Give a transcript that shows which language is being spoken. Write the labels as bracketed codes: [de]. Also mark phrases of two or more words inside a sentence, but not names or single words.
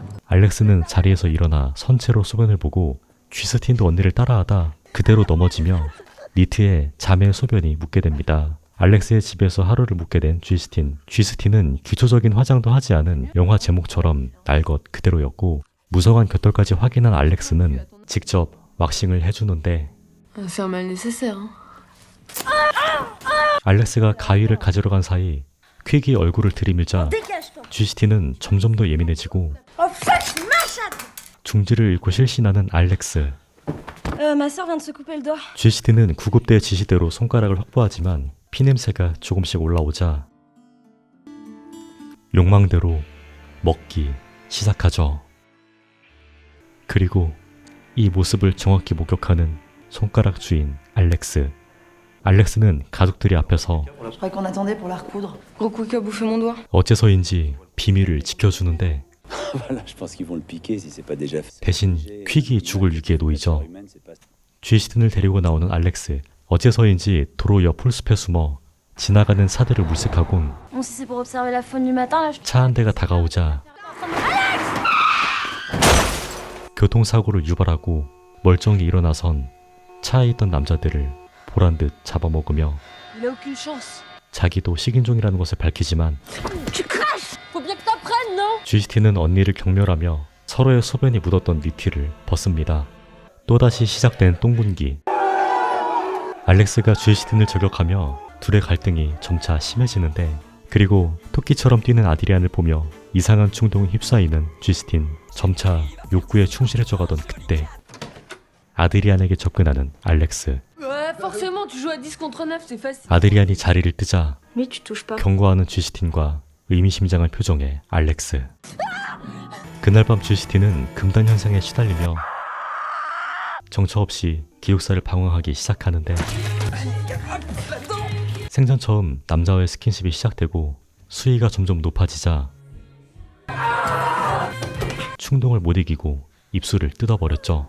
[ko] 알렉스는 자리에서 일어나 선체로 소변을 보고 쥐스틴도 언니를 따라하다 그대로 넘어지며 니트에 자매의 소변이 묻게 됩니다. 알렉스의 집에서 하루를 묵게 된 쥐스틴. 쥐스틴은 기초적인 화장도 하지 않은 영화 제목처럼 날 것 그대로였고 무성한 곁털까지 확인한 알렉스는 직접 왁싱을 해주는데 [fr] Faire mal nécessaire. [ko] 알렉스가 가위를 가지러 간 사이 퀵이 얼굴을 들이밀자 쥐스틴은 점점 더 예민해지고 중지를 잃고 실신하는 알렉스. [fr] Ma sœur vient de se couper le doigt. [ko] 쥐스틴은 구급대의 지시대로 손가락을 확보하지만 피냄새가 조금씩 올라오자 욕망대로 먹기 시작하죠. 그리고 이 모습을 정확히 목격하는 손가락 주인 알렉스. 알렉스는 가족들이 앞에서 [fr] Je croyais qu'on attendait pour la recoudre. Gros quick a bouffé mon doigt. [ko] 어째서인지 비밀을 지켜주는데 [fr] Voilà, je pense qu'ils vont le piquer si c'est pas déjà fait. [ko] 대신 퀵이 죽을 위기에 놓이죠. 쥐스틴을 데리고 나오는 알렉스. 어째서인지 도로 옆 풀숲에 숨어 지나가는 사대를 물색하곤 [fr] Bon, si c'est pour observer la faune du matin, là, je... [ko] 차 한 대가 다가오자 교통사고를 유발하고 멀쩡히 일어나선 차에 있던 남자들을 보란듯 잡아먹으며 [fr] Il a aucune chance. [ko] 자기도 식인종이라는 것을 밝히지만 [fr] Tu craches. Faut bien que t'apprennes, non? [ko] 쥐스틴은 언니를 경멸하며 서로의 소변이 묻었던 니티를 벗습니다. 또다시 시작된 똥분기. 알렉스가 쥐스틴을 저격하며 둘의 갈등이 점차 심해지는데 그리고 토끼처럼 뛰는 아드리안을 보며 이상한 충동에 휩싸이는 쥐스틴. 점차 욕구에 충실해져가던 그때 아드리안에게 접근하는 알렉스. [fr] Ouais, forcément, tu joues à 10 contre 9, c'est facile. [ko] 아드리안이 자리를 뜨자 [fr] Mais tu touches pas. [ko] 경고하는 쥐스틴과 의미심장한 표정의 알렉스. 그날 밤 쥐스틴은 금단 현상에 시달리며 정처 없이 기숙사를 방황하기 시작하는데 생전 처음 남자와의 스킨십이 시작되고 수위가 점점 높아지자 충동을 못 이기고 입술을 뜯어버렸죠.